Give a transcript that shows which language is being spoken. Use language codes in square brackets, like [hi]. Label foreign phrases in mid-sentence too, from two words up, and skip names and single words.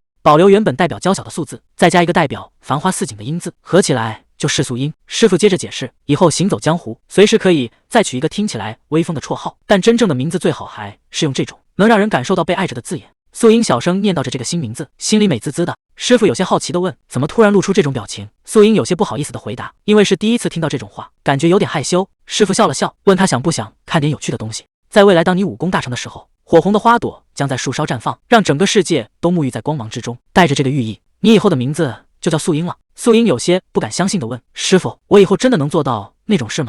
[zh] 保留原本代表嬌小的素字，再加一個代表繁花似錦的英字，合起來就是素英。師傅接着解釋，以後行走江湖，隨時可以再取一個听起來威風的綽號，但真正的名字最好還是用這種能讓人感受到被愛着的字眼。素英小聲念叨着這個新名字，心裡美滋滋的。師傅有些好奇地問，怎麼突然露出這種表情？素英有些不好意思地回答，因為是第一次聽到這種話，感覺有點害羞。師傅笑了笑，問他想不想看點有趣的東西。在未來當你武功大成的時候，火紅的花朵將在樹梢綻放，讓整個世界都沐浴在光芒之中，帶着這個寓意，你以後的名字就叫素英了。素英有些不敢相信地問，師傅，我以後真的能做到那種事嗎？